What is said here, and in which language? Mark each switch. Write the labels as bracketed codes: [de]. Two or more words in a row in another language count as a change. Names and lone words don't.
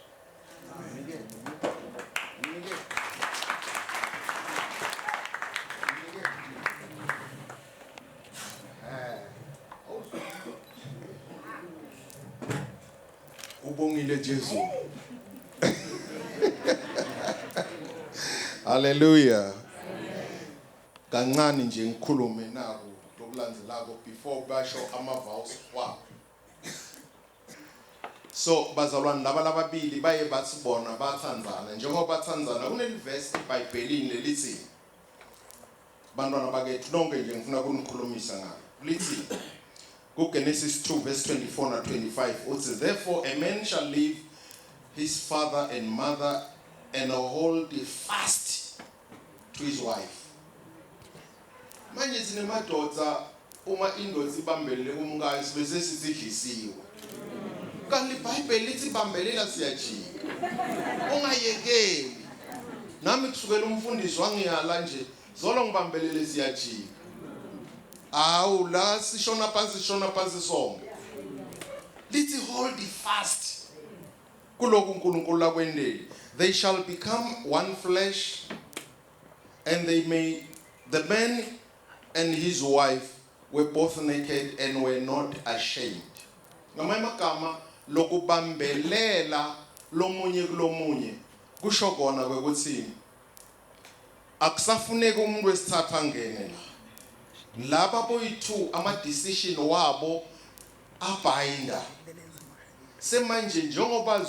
[ss] ubongile Jesu Hallelujah kancane nje ngikhulume nako lokulandzelako before basho ama vows wabo so bazalwane laba lababili baye batsibona bathandzana njengoba bathandzana kuneliverse eBhayibhelini lelithi bantwana bakethu nonke nje ngifuna ukunikhulumisa ngalo lithi kuGenesis 2 verse 24 na 25 [en] uthi therefore a man shall leave his father and mother and hold fast to his wife [ss] manje sinemadoda uma indoda ibambelele umkayo bese sisidlisiwe kanti iBhayibheli lithi bambelela siyajika ungayekeli nami kusukela umfundisi wangiyala nje zolo ngibambelele siyajika awu la sishona phansi sonke lithi [en] hold fast [ss] kuloko uNkulunkulu lakwendeli [en] they shall become one flesh and the man and his wife were both naked and were not ashamed [ss] ngamanye amagama lokubambelela lomunye kulomunye kusho kona kwekuthi akusafuneki umuntu wesithathu angene la laba boyi2 ama decision wabo abhayinda semanje njengoba